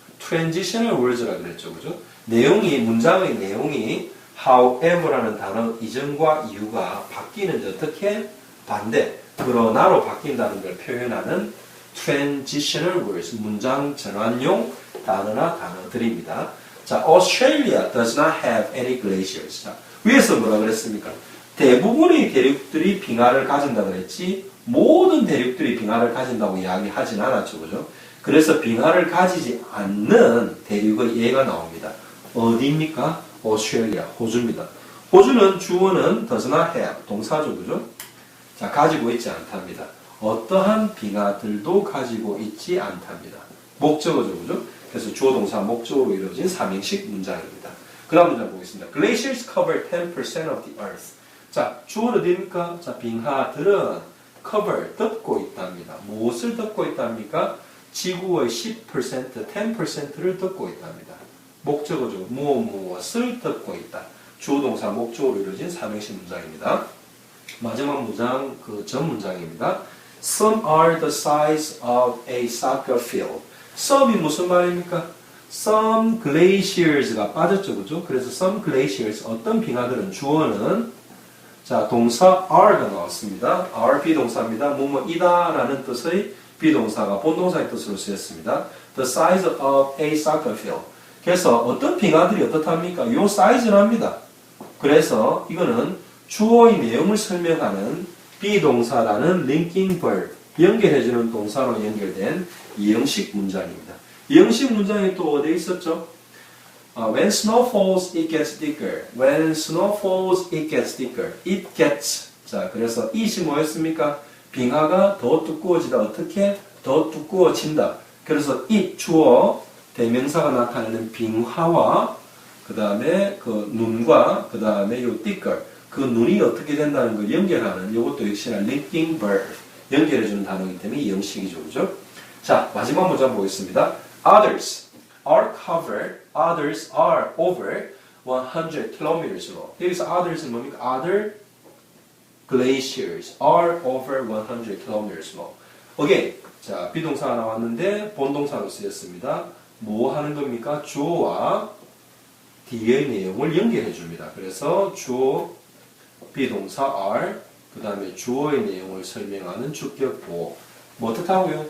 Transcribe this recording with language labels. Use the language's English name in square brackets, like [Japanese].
[Korean] Transitional words라고 그랬죠. 그죠? 문장의 내용이 however라는 단어 이전과 이유가 바뀌는지 어떻게? 반대, 그러나로 바뀐다는 걸 표현하는 transitional words, 문장 전환용 단어나 단어들입니다. [English] 자, Australia does not have any glaciers. [Korean] 자, 위에서 뭐라 그랬습니까? 대부분의 대륙들이 빙하를 가진다고 그랬지, 모든 대륙들이 빙하를 가진다고 이야기하진 않았죠. 그죠? 그래서 빙하를 가지지 않는 대륙의 예가 나옵니다. 어디입니까? 오스트레일리아, 호주입니다. 호주는 주어는 does not have, 동사죠. 그죠? 자, 가지고 있지 않답니다. 어떠한 빙하들도 가지고 있지 않답니다. 목적어죠. 그죠? 그래서 주어, 동사, 목적으로 이루어진 3형식 문장입니다. 그 다음 문장 보겠습니다. [English] Glaciers cover 10% of the earth. [Korean] 자, 주어는 어디입니까? 자, 빙하들은 cover, 덮고 있답니다. 무엇을 덮고 있답니까? 지구의 10%, 10%를 덮고 있답니다. 목적어죠. 무엇을 덮고 있다. 주어, 동사, 목적으로 이루어진 3형식 문장입니다. 마지막 문장, 전 문장입니다. [English] Some are the size of a soccer field. [Korean] some이 무슨 말입니까? [English] Some glaciers [Korean] 가 빠졌죠. 그죠? 그래서 [English] some glaciers, [Korean] 어떤 빙하들은 주어는 자, 동사 are가 나왔습니다. are 비동사입니다. 뭐뭐이다 라는 뜻의 비동사가 본동사의 뜻으로 쓰였습니다. [English] The size of a soccer field. [Korean] 그래서 어떤 빙하들이 어떻답니까? 요 사이즈랍니다. 그래서 이거는 주어의 내용을 설명하는 비동사라는 linking verb, 연결해주는 동사로 연결된 이형식 문장입니다. 이형식 문장이 또 어디에 있었죠? [English] When snow falls, it gets thicker. When snow falls, it gets thicker. It gets. [Korean] 자, 그래서 it이 뭐였습니까? 빙하가 더 두꺼워지다. 어떻게? 더 두꺼워진다. 그래서 it, 주어, 대명사가 나타내는 빙하와 그 다음에 그 눈과 그 다음에 요 thicker, 그 눈이 어떻게 된다는 걸 연결하는 이것도 역시나 linking verb, 연결해주는 단어이기 때문에 이 형식이죠. 그죠? 자, 마지막 문장 보겠습니다. [English] Others are covered, others are over 100 kilometers long. [Korean] 여기서 others는 뭡니까? [English] Other glaciers are over 100 kilometers long. [Korean] 오케이. 자, 비동사가 나왔는데 본동사로 쓰였습니다. 뭐 하는 겁니까? 주어와 뒤의 내용을 연결해 줍니다. 그래서 주어, 비동사 are, 그 다음에 주어의 내용을 설명하는 주격보. 뭐 어떻다고요?